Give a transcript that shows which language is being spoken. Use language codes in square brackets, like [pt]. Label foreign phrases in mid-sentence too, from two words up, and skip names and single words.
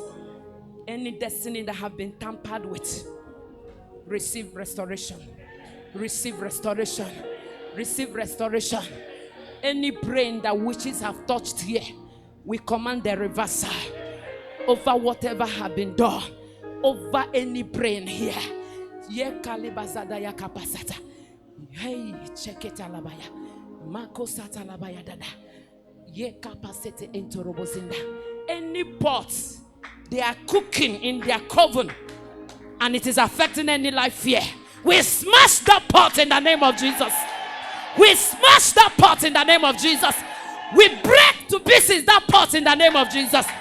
[en] Any destiny that have been tampered with, receive restoration. Receive restoration. Receive restoration. Any brain that witches have touched here, we command the reversal over whatever have been done. Over any brain here. Ye kalibazada ya kapasata. Hey, check it alabaya. Mako sata labaya dada. Ye kapasete entorobozinda. Any pots they are cooking in their coven and it is affecting any life here. We smash that pot in the name of Jesus. We smash that pot in the name of Jesus. We break to pieces that pot in the name of Jesus.